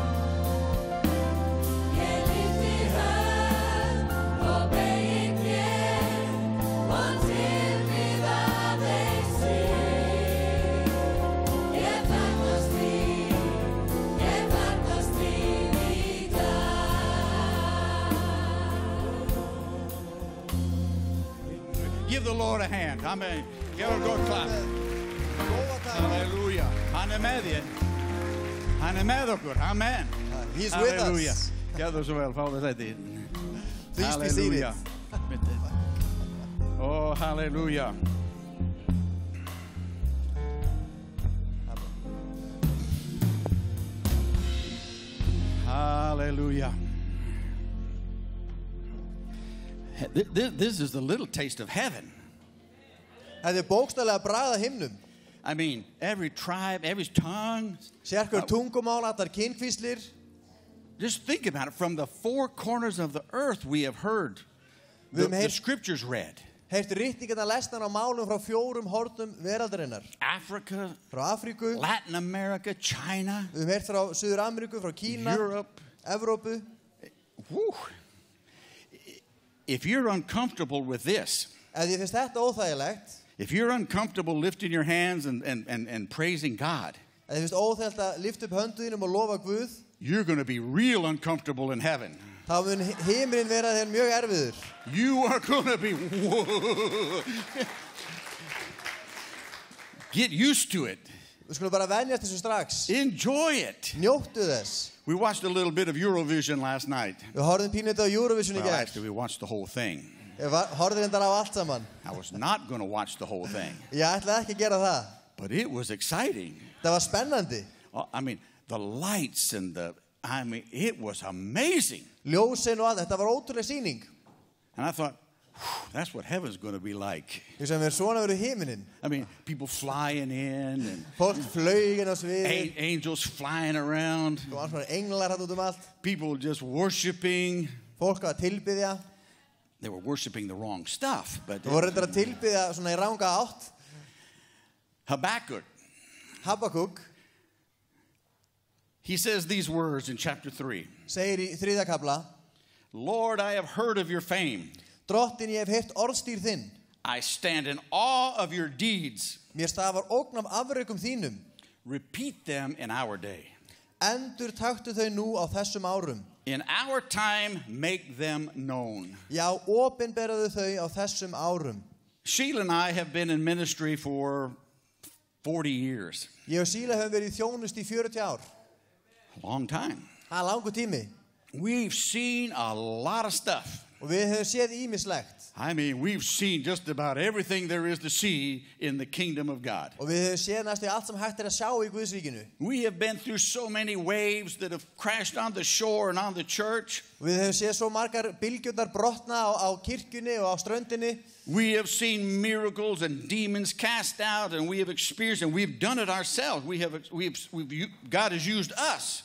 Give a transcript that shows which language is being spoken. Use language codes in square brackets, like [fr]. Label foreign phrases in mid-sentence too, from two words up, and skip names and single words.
[is] Ég lyfti hönd og beygi kné og tilbið aðeins þig. Ég þarfnast þín í dag. [en] Give the Lord a hand. Amen. Give him a good clap. Hallelujah. [is] Hann með þér. Hann með okkur. [en] Amen. He's with Hallelujah. us. [is] Gjörðu svo vel, fáðu þetta. [en] Please be seated. Oh, hallelujah. Hallelujah. This is the little taste of heaven. [is] Þetta bókstaflega bragð af himnum. [en] I mean, every tribe, every tongue. [is] Sérhver tungumál, allar kynkvíslir. [en] Just think about it. From the 4 corners of the earth, we have heard the scriptures read. [is] Heyrt ritningarnar lesnar á málum frá 4 hornum veraldarinnar. [en] Africa, [is] frá Afríku, [en] Latin America, China. [is] Við höfum heyrt frá Suður-Ameríku, frá Kína, [en] Europe, [is] Evrópu. [en] Whew. If you're uncomfortable with this, [is] Ef þið finnst þetta óþægilegt, [en] if you're uncomfortable lifting your hands and praising God, [is] Ef þið finnst óþægilegt að lyfta upp höndum þínum og lofa Guð, [en] you're going to be real uncomfortable in heaven. [is] Þá mun himinn vera þér mjög erfiður. [en] You are going to be Get used to it. [is] Við skulum bara venjast þessu strax. [en] Enjoy it. [is] Njóttu þess. [en] We watched a little bit of Eurovision last night. [is] Við horfðum pínlítið á Eurovision í [en] Well, [is] gær. [en] actually, we watched the whole thing. [is] Ég horfði reyndar á allt saman. [en] I was not going to watch the whole thing. [is] Ég ætlaði ekki að gera það. [en] But it was exciting. [is] Það var spennandi. [en] I mean, the lights and it was amazing. [is] Ljósin og allt, þetta var ótrúleg sýning. [en] And I thought, that's what heaven's going to be like. [is] Ég sem svona verður himinin. [en] I mean, people flying in and [is] fólk flaug inn á sviðið. [en] Angels flying around. [is] Og alls konar englar þarna út allt. [en] People just worshiping. [is] Fólk að tilbiðja. [en] They were worshiping the wrong stuff, but [is] They voru reyndar að tilbiðja svona í ranga átt. [en] Habakkuk. He says these words in chapter 3. [is] Segir í 3. kafla. [en] Lord, I have heard of your fame. [is] Drottin, ég hef heyrt orðstír þinn. [en] I stand in awe of your deeds. [is] Mér stafar ógn af afrekum þínum. [en] Repeat them in our day. [is] Endur taktu þau nú á þessum árum. [en] In our time, make them known. [is] Já, opinberaðu þau á þessum árum. [en] Sheila and I have been in ministry for 40 years. [is] Ég og Sheila höfum verið í þjónustu í 40 ár. [en] A long time. [is] Það er langur tími. [en] We've seen a lot of stuff. [is] Og við höfum séð ýmislegt. [en] I mean, we've seen just about everything there is to see in the kingdom of God. [is] Og við höfum séð næstu allt sem hægt að sjá í Guðs ríkinu. [en] We have been through so many waves that have crashed on the shore and on the church. [is] Við höfum séð svo margar bylgjurnar brotna á kirkjunni og á ströndinni. [en] We have seen miracles and demons cast out, and we have experienced, and we've done it ourselves. God has used us.